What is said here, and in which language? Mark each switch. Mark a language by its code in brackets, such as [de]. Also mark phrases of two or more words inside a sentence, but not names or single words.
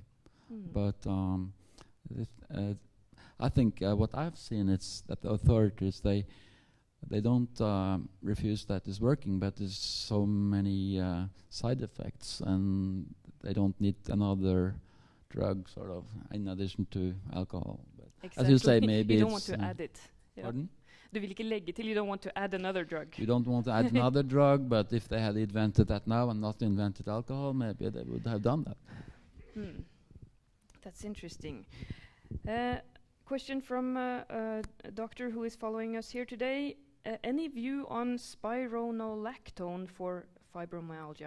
[en] But I think what I've seen is that the authorities, they They don't refuse that it's working, but there's so many side effects, and they don't need another drug, sort of, in addition to alcohol. But Exactly. as you say, maybe you don't it's, want to add it. Yeah. pardon? [no] Du vil ikke legge til, [en] you don't want to add another drug. You don't want to add another drug, but if they had invented that now and not invented alcohol, maybe they would have done that. That's interesting. Question from a doctor who is following us here today. Any view on spironolactone for fibromyalgia?